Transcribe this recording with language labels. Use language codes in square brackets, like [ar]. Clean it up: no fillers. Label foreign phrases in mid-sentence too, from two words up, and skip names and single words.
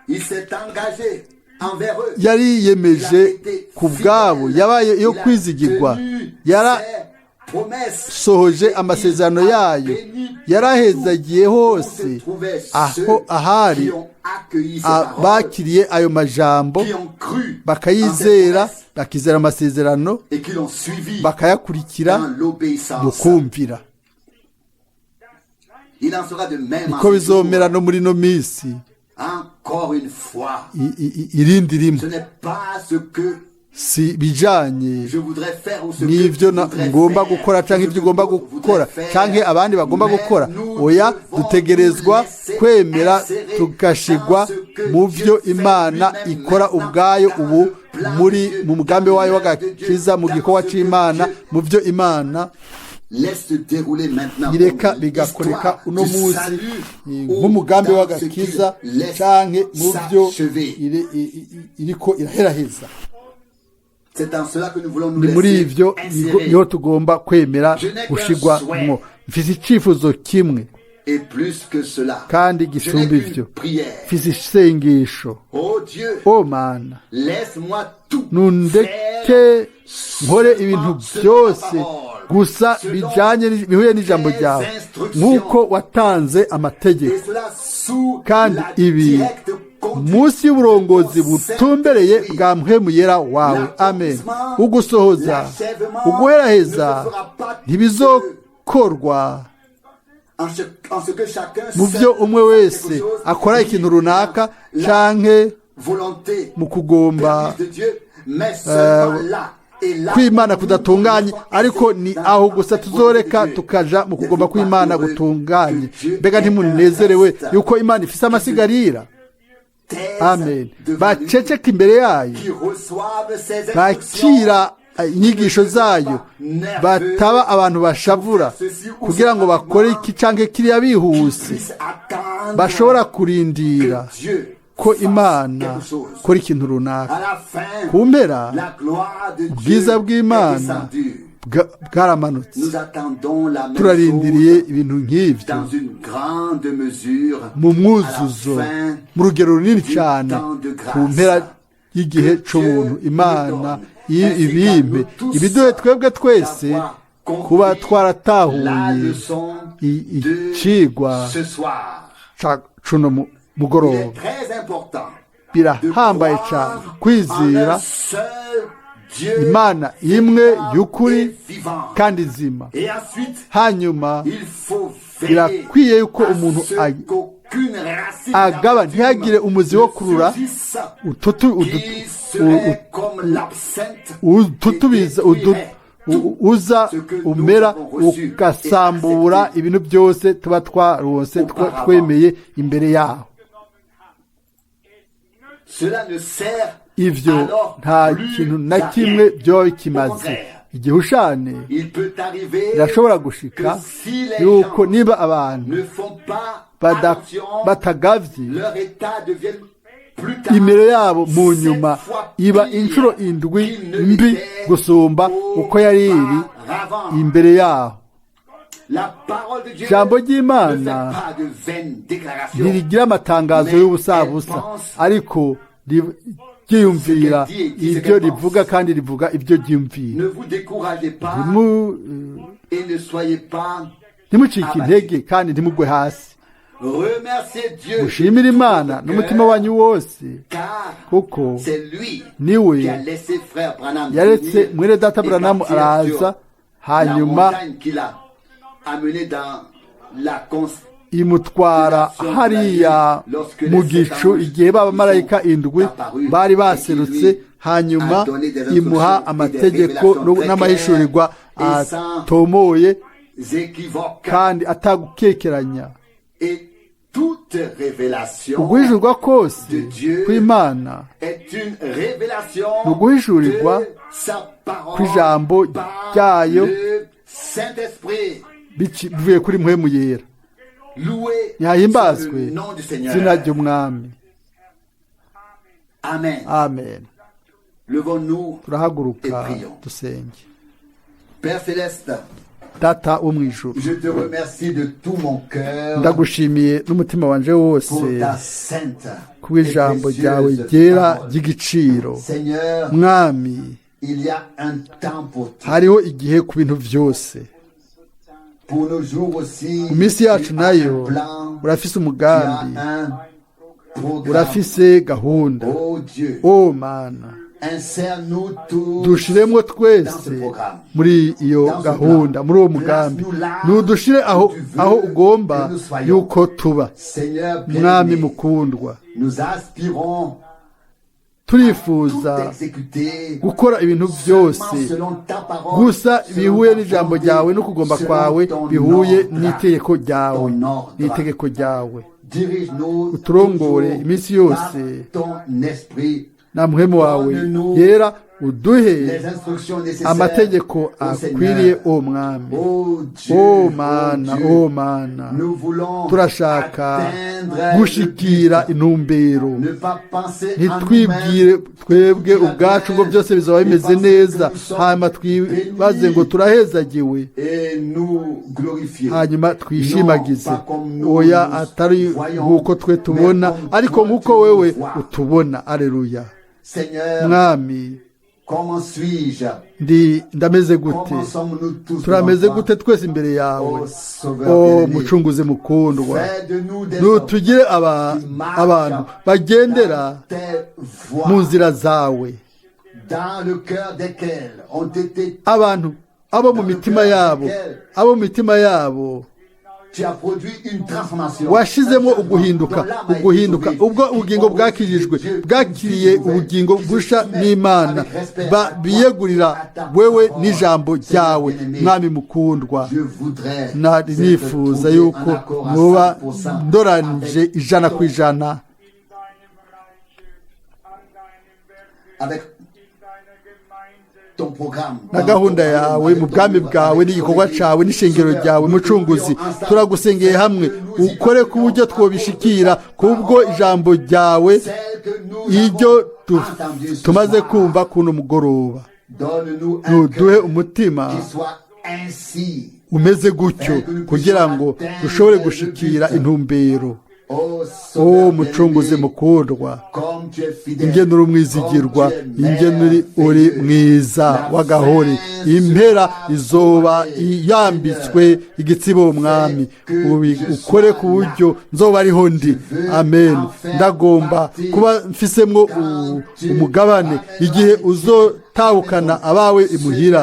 [rn] yari yemeje ku bwabo, yabaye yo kwizigirwa, yarasohoje amasezerano yayo, yarahezagiye hose aho ahari bakiriye ayo majambo, bakayizera, bakizera amasezerano, bakayakurikira mu kumvira. [fr] Il en sera de même en [rn] niko [fr] ce [rn] bizomera [fr] jour. [rn] no muri no minsi [fr] Encore une fois, [rn] irindi rimwe [fr] ce n'est pas ce que [rn] si bijanye [fr] je voudrais faire ou ce que [rn] n'ivyo [fr] tu voudrais [rn] ngomba [fr] faire, [rn] gukora canke [fr] ou ce [rn] ivyo [fr] que [rn] ugomba [fr] d'autres [rn] gukora [fr] voudraient faire, [rn] canke abandi bagomba [fr] mais [rn] gukora [fr] nous [rn] oya [fr] devons [rn] dutegerezwa [fr] nous laisser [rn] kwemera [fr] insérer [rn] tugashigwa [fr] dans ce que [rn] mu [fr] Dieu [rn] vyo [fr] fait [rn] imana [fr] lui-même [rn] ikora [fr] maintenant, [rn] ubwayo [fr] dans [rn] ubu [fr] le plan [rn] muri [fr] de Dieu, [rn] mu mugambi [fr] dans [rn] wayo [fr] l'œuvre de [rn] w'agakiza [fr] Dieu, [rn] mu gikorwa [fr] dans ce que [rn] c'imana [fr] Dieu [rn] mu vyo imana [fr] laisse se dérouler maintenant [rn] ireka [fr] comme [rn] bigakoreka [fr] l'histoire [rn] uno [fr] du [rn] munsi [fr] salut [rn] nk'umugambi [fr] ou dans [rn] w'agakiza [fr] ce qu'il laisse [rn] canke mu vyo [fr] s'achever. [rn] iriko iraheraheza. [fr] C'est en cela que nous voulons nous [rn] ni muri [fr] laisser [rn] ivyo [fr] insérer. [rn] niho tugomba kwemera gushigwa mwo. Mfise icifuzo kimwe [fr] Et plus que cela, [rn] kandi [fr] je n'ai [rn] gisumba [fr] qu'une [rn] ivyo, [fr] prière. [rn] mfise isengesho. [fr] Oh Dieu, [rn] O mana, [fr] laisse-moi tout [rn] nundeke [fr] faire [rn] nkore ibintu byose gusa bijanye bihuye n'ijambo ryawe nk'uko watanze amategeko, [fr] et cela sous [rn] kandi [fr] la [rn] ibi [fr] directe conduite [rn] munsi y'uburongozi butumbereye bwa mpwemu yera wawe. Amen. Ugusohoza uguheraheza ntibizokorwa [fr] en ce que chacun [rn] mu byo umwe wese akora ikintu runaka canke [fr] volonté [rn] mu kugomba [fr] de Dieu, mais seulement là et là [rn] kw'Imana kudatunganye, ariko ni aho gusa tuzoreka tukaja mu kugomba kw'Imana gutunganye. Mbega ntimunezerewe yuko Imana ifise amasigarira? Amen. Baceceka imbere yayo, [fr] qui reçoivent ces instructions, [rn] bakira inyigisho zayo, bataba abantu bashavura kugira ngo bakore iki canke kiriya bihuse, [fr] puissent attendre [rn] bashobora kurindira [fr] que Dieu [rn] ko [fr] fasse [rn] Imana [fr] quelque chose. [rn] kora ikintu runaka. [fr] À la fin, [rn] Ku mpera [fr] la gloire de Dieu [rn] ubwiza [fr] est [rn] bw'Imana [fr] descendue. [rn] bwaramanutse. [fr] Nous attendons la même [rn] turarindiriye [fr] chose [rn] ibintu nk'ivyo [fr] dans une grande mesure [rn] mu mwuzuzo, [fr] à la fin [rn] mu rugero runini [fr] du [rn] cyane [fr] temps de grâce. [rn] ku mpera y'igihe c'ubuntu. Imana ibimpe ibiduhe twebwe twese kuba twaratahuye [fr] la leçon de [rn] icigwa [fr] ce soir. [rn] cuno [fr] Il [rn] mugoroba. [fr] est très important de [rn] Birahambaye [fr] croire [rn] cyane [fr] en [rn] kwizera [fr] un seul Dieu [rn] Imana imwe [fr] vivant [rn] y'ukuri [fr] et vivant. [rn] kandi nzima. [fr] Et ensuite, [rn] Hanyuma [fr] il faut veiller [rn] birakwiye yuko [fr] à [rn] umuntu [fr] ce qu'aucune racine [rn] agaba ntihagire [fr] d'amertume [rn] umuzi wo kurura [fr] ne surgisse, [rn] ututu- [fr] qui serait comme l'absinthe [rn] ututubiza [fr] qui détruirait [rn] uza umera ugasambura ibintu byose tuba twarose twemeye imbere yaho. [fr] Cela ne sert [rn] Ivyo [fr] alors [rn] nta [fr] plus [rn] kintu na [fr] à [rn] kimwe [fr] rien. [rn] byoba [fr] Au [rn] kimaze. [fr] contraire, [rn] Igihushane [fr] il peut arriver [rn] birashobora gushika [fr] que si les [rn] yuko [fr] gens [rn] niba abantu [fr] ne font pas attention, [rn] batagavye [fr] leur état devient plus tard [rn] imero yabo mu nyuma [fr] 7 fois [rn] iba [fr] pire [rn] inshuro indwi [fr] qu'il ne [rn] mbi [fr] l'était [rn] gusumba uko yari iri [fr] auparavant. [rn] imbere yaho. [fr] La parole de Dieu [rn] Ijambo [fr] ne fait [rn] ry'Imana [fr] pas de vaines déclarations. [rn] ntirigira amatangazo y'ubusabusa, ariko ryiyumvira ibyo rivuga kandi rivuga ibyo ryiyumvira. [fr] Ne vous découragez pas et ne soyez pas. [rn] Ntimucike intege kandi ntimugwe hasi. [fr] Remerciez Dieu [rn] Mushimire Imana n'umutima wanyu wose, [fr] car [rn] kuko [fr] c'est lui [rn] niwe [fr] qui a laissé frère Branham [rn] yaretse [fr] venir [rn] mwene data [fr] et [rn] Branham [fr] partir [rn] araza, [fr] sur la [rn] hanyuma [fr] montagne qu'il a amené dans la [rn] imutwara hariya mu gicu igihe b'abamarayika indwi bari baserutse, hanyuma imuha amategeko n'amahishurirwa atomoye kandi atagukekeranya. [fr] Et toute révélation [rn] uguhishurirwa kose kw'Imana [fr] est une révélation [rn] ni uguhishurirwa [fr] de sa parole [rn] kw'ijambo [fr] par [rn] ryayo [fr] le Saint-Esprit. [rn] bivuye kuri mpwemu yera. [fr] Loué soit [rn] Ntihahimbazwe [fr] le nom du Seigneur. [rn] izina ry'Umwami. [fr] Amen. [rn] Amen. [fr] Levons-nous [rn] Turahaguruka [fr] et prions. [rn] dusenge. [fr] Père Céleste, [rn] Data wo mu ijuru, [fr] je te remercie de tout mon cœur [rn] ndagushimiye n'umutima wanje wose [fr] pour ta sainte [rn] kubw'ijambo [fr] et [rn] ryawe [fr] précieuse [rn] ryera [fr] parole. [rn] ry'igiciro. [fr] Seigneur, [rn] Mwami, [fr] il y a un temps pour tout. [rn] hariho igihe ku bintu byose. [fr] Pour nos jours aussi, [rn] Mu minsi yacu [fr] tu as [rn] nayo [fr] un plan, [rn] urafise [fr] tu as [rn] umugambi, [fr] un programme. [rn] urafise gahunda. [fr] Oh Dieu, [rn] O Mana, [fr] insère-nous tous [rn] dushiremo twese [fr] dans ce programme. [rn] muri iyo gahunda, muri uwo mugambi. Nudushire aho ugomba yuko tuba. [fr] Seigneur [rn] Mwami [fr] bien-aimé, [rn] mukundwa, [fr] nous aspirons [rn] turifuza [fr] tout exécuter [rn] gukora ibintu byose [fr] seulement selon ta parole, [rn] gusa [fr] selon [rn] bihuye [fr] ta [rn] n'ijambo [fr] volonté, [rn] ryawe no kugomba [fr] selon [rn] kwawe, [fr] ton [rn] bihuye [fr] ordre, [rn] n'itegeko ryawe, [fr] ton ordre. [rn] n'itegeko ryawe. [fr] Dirige-nous [rn] Uturongore [fr] toujours [rn] iminsi yose [fr] par ton esprit. [rn] na muhemu wawe yera, uduhe [fr] Les instructions nécessaires [rn] amategeko [fr] au [rn] akwiriye, [fr] Seigneur. [rn] o Mwami. [fr] Oh Dieu, [rn] O [fr] oh [rn] Mana, [fr] Dieu, [rn] o Mana, [fr] nous voulons [rn] turashaka [fr] atteindre [rn] gushikira intumbero. [fr] ne pas penser en [rn] Ntitwibwire [fr] nous-mêmes, [rn] twebwe ubwacu ngo byose bizaba bimeze neza, hanyuma twibaze ngo turahezagiwe, [fr] et nous glorifier. [rn] hanyuma twishimagize. Oya, atari nk'uko twe tubona, ariko nk'uko wewe utubona. Aleluya. [fr] Seigneur, [rn] Mwami, [fr] comment suis-je? [rn] ndameze gute? [fr] Comment sommes-nous tous [rn] Turameze [fr] devant toi? [rn] gute twese imbere yawe, [fr] Oh Sauveur [rn] o [fr] bien-aimé, [rn] mucunguzi mukundwa? [fr] fais de nous des hommes [rn] Nutugire abantu bagendera [fr] tes [rn] mu [fr] voies, [rn] nzira zawe, [fr] dans le cœur desquels ont été, [rn] abantu abo mu mitima yabo, abo mu mitima yabo [fr] tu as produit une transformation. [rn] washizemo [fr] Un changement [rn] uguhinduka, [fr] dont l'âme a été [rn] uguhinduka [fr] sauvée. [rn] ubwo ubugingo bwakirijwe, bwakiriye ubugingo busha n'Imana, biyegurira wewe n'ijambo ryawe. Mwami mukundwa, [fr] Je voudrais [rn] nari nifuza yuko muba ndoranije 100% [fr] avec ton programme, [rn] na gahunda yawe mu bwami bwawe n'igikorwa cyawe n'ishengero ryawe. Mucunguzi, turagusengeye hamwe ukore ku buryo twobishikira, kubwo ijambo ryawe [fr] celle que nous [rn] iryo [fr] avons entendue ce [rn] tumaze [fr] soir. [rn] kumva kuno mugoroba. [fr] Donne-nous un [rn] Nuduhe [fr] cœur [rn] umutima [fr] qui soit ainsi. [rn] umeze gutyo, kugira ngo dushobore gushikira intumbero. [fr] Oh, [rn] O [fr] Sauveur [rn] mucunguzi [fr] bien-aimé, [rn] mukundwa, [fr] comme tu es fidèle, [rn] ingene uri umwizigirwa, [fr] comme tu es [rn] ingene uri mwiza w'agahori. Impera izoba yambitswe igitsibo, Mwami. Ukore ku buryo nzoba ariho ndi. Amen. Ndagomba kuba mfisemwo umugabane igihe uzotahukana abawe imuhira.